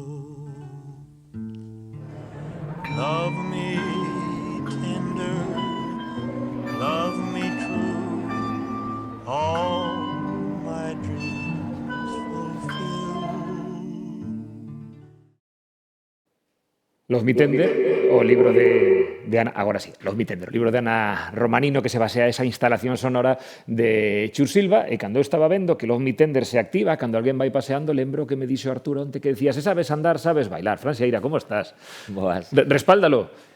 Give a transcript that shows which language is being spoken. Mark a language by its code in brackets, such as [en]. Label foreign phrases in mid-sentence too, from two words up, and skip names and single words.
[en] Love me tender, love me true, all my dreams fulfill. [gl] Love Me Tender, o libro de Ana, agora sí, Love Me Tender, o libro de Ana Romanino, que se basea esa instalación sonora de Chur Silva, e cando eu estaba vendo que Love Me Tender se activa, cando alguén vai paseando, lembro que me dixo Arturo onte que decía, se sabes andar, sabes bailar. Fran Sieira, como estás? Boas. Respáldalo.